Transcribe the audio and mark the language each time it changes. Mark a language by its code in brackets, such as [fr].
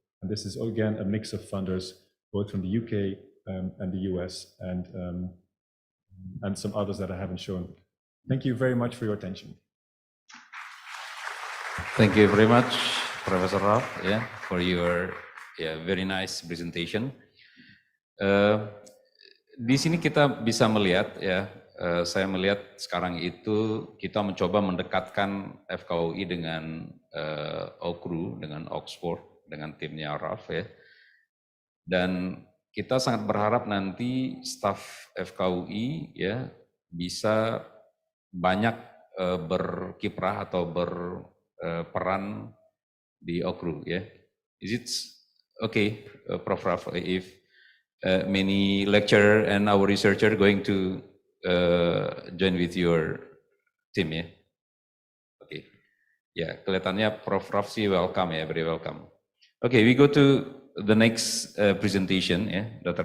[en] And this is again a mix of funders, both from the UK and the US, and some others that I haven't shown. Thank you very much for your attention. Thank you very much, Professor Ralph, for your very nice presentation. [id] Di sini kita bisa melihat saya melihat sekarang itu kita mencoba mendekatkan FKUI dengan OUCRU, dengan Oxford, dengan timnya Ralph Dan kita sangat berharap nanti staf FKUI bisa banyak berkiprah atau berperan di OUCRU Is it okay, Prof. [en] Ralph, if many lecturer and our researcher going to join with your team Okay. [id] Kelihatannya [en] Prof. Ralph sih welcome very welcome. Okay, we go to the next presentation Dr.